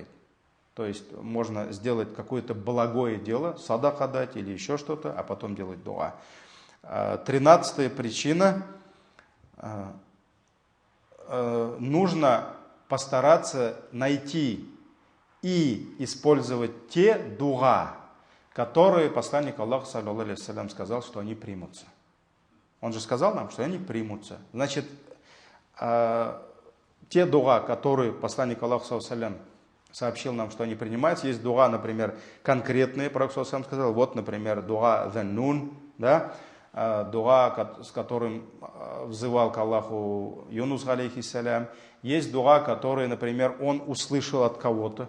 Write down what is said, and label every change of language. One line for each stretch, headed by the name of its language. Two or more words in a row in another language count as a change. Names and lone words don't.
Russian: То есть можно сделать какое-то благое дело, садака дать или еще что-то, а потом делать дуа. 13-я причина, нужно постараться найти и использовать те дуа, которые посланник Аллаха,
Arabic: صلى الله عليه وسلم,
Russian: сказал, что они примутся. Он же сказал нам, что они примутся. Значит, те дуа, которые посланник Аллаха,
Arabic: صلى الله عليه وسلم,
Russian: сообщил нам, что они принимаются, есть дуа, например, конкретные, пророк
Arabic: صلى الله عليه وسلم
Russian: сказал, вот, например, дуа «Заннун», да, дуа, с которым взывал к Аллаху Юнус, алейхиссалям. Есть дуа, который, например, он услышал от кого-то.